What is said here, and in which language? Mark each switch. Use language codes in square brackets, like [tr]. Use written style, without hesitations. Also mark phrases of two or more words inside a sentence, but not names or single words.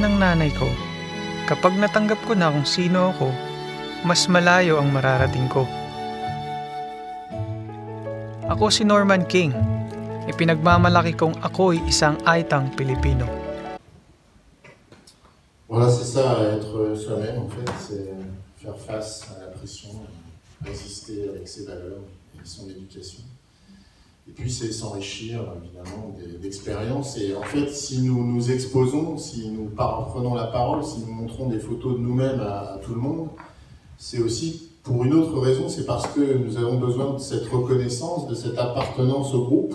[tl] ng nanay ko, kapag natanggap ko na kung sino ako, mas malayo ang mararating ko. Ako si Norman King. Ipinagmamalaki kong ako'y isang Aitang Pilipino. [fr] Voilà, c'est ça, être soi-même en fait, c'est faire face à la pression, résister avec ses valeurs et son éducation. Et puis c'est s'enrichir évidemment d'expériences. Et en fait, si nous nous exposons, si nous prenons la parole, si nous montrons des photos de nous-mêmes à tout le monde, c'est aussi pour une autre raison, c'est parce que nous avons besoin de cette reconnaissance, de cette appartenance au groupe.